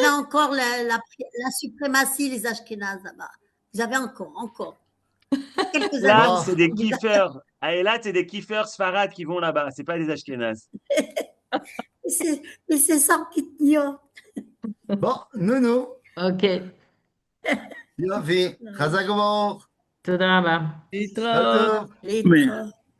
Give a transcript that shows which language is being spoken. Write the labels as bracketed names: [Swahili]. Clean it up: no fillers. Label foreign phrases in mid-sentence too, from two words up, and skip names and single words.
[French] avez encore la suprématie, les Ashkénazes là-bas. Vous avez encore. Quelques Là, années. c'est des kiffeurs. À Eilat, c'est des kiffeurs sfarades qui vont là-bas. C'est pas des Ashkenaz. Mais c'est sans kitniyot. bon, nounou, Ok. [Hebrew] יופי, חזק וברוך. תודה רבה. להתראות. טוב. [French] Les